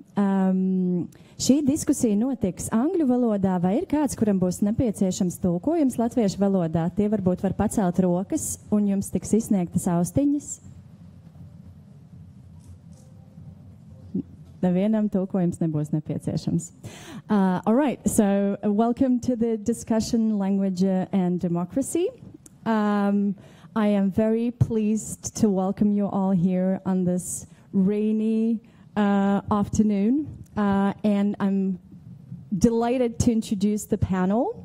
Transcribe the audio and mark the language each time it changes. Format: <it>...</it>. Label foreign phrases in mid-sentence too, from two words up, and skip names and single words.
<lv>Šī diskusija notiks angļu valodā, vai ir kāds, kuram būs nepieciešams tulkojums latviešu valodā? Tie varbūt var pacelt rokas, un jums tiks izsniegtas austiņas. Nevienam tulkojums nebūs nepieciešams.</lv> <en>All right, so welcome to the discussion, language and democracy. I am very pleased to welcome you all here on this rainy afternoon, and I'm delighted to introduce the panel.</en>